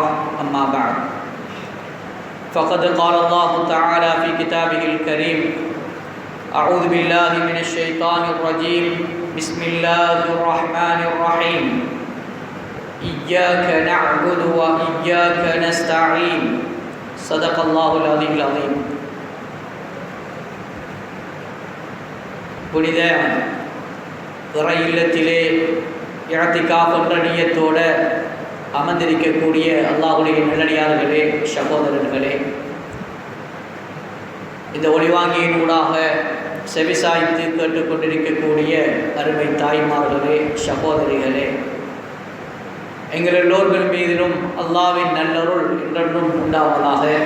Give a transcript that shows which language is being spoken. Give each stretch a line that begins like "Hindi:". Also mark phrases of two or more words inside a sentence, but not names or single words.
Arabic: أما بعد، فقد قال الله تعالى في كتابه الكريم: أعوذ بالله من الشيطان الرجيم، بسم الله الرحمن الرحيم، إياك نعبد وإياك نستعين. صدق الله العلي العظيم.
Tamil: புனித இறை இல்லத்திலே இஅ்திகாஃப் என்ற நியத்தோடு அமர்ந்திருக்கக்கூடிய அல்லாஹ்வுடைய நல்லடியார்களே, சகோதரர்களே, இந்த ஒளிவாங்கியின் ஊடாக செவிசாய்த்து கேட்டுக்கொண்டிருக்கக்கூடிய அருமை தாய்மார்களே, சகோதரிகளே, எங்கள் எல்லோர்கள் மீதிலும் அல்லாஹ்வின் நல்லருள் என்றென்றும் உண்டாவதாக.